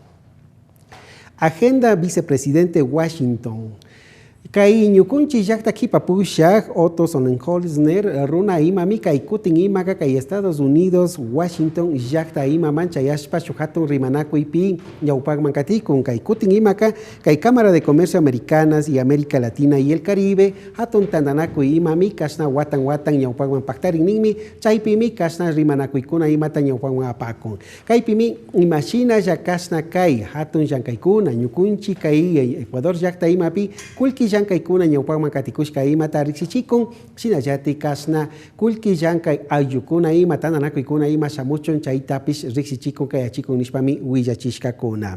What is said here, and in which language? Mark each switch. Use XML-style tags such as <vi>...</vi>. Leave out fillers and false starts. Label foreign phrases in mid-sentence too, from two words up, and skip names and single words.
<es>Agenda Vicepresidente Washington.</es> <qu>Kay ñukunchi llaqta kipa pushaq Otto Sonnenholzner runa imami kay kutin imaka kay Estados Unidos Washington llaqta imaman chayashpa shuk hatun rimanakuypi ñawpaqman katikun kay kutin imaka kay Cámara de Comercio Americanas y América Latina y el Caribe hatun tandanakuy imami kashna watan ñawpaqman pactarinninmi chaypimi kashna rimanakuykuna imata ñawpaqman apakun kaypimi imashina ya kashna kay hatun llankaykuna ñukunchi kay Ecuador llaqta imapi kullki llankay ñawpaqman katikushka imata riksichikun shinallati kashna kullki llankay ayllukuna ima tananakuykuna ima shamuchun chaytapish riksichikun kay achikun nishpami willachishkakuna.</qu>